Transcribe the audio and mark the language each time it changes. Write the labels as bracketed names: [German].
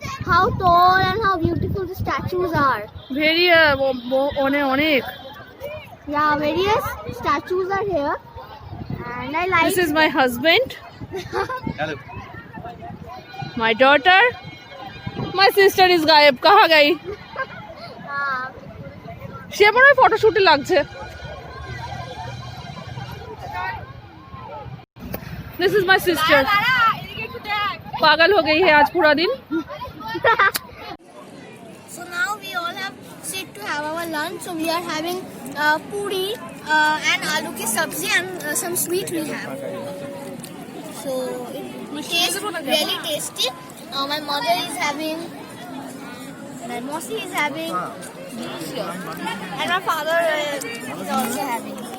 [English] How tall and how beautiful the statues are. Very [Bangla] অনেক [English] Yeah, various statues are here, and I like. This is my husband, Hello. my daughter, my sister is [Hindi] गायब कहाँ गई [Bangla] সে মনে হয় ফটোশুটে লাগছে [English] This is my sister [Hindi] पागल हो गई है आज पूरा दिन [English] So now we all have sit to have our lunch. So we are having puri and aloo ki sabzi and some sweet we have. So it tastes really tasty. My mother is having, my Mosi is having, and my father is also having.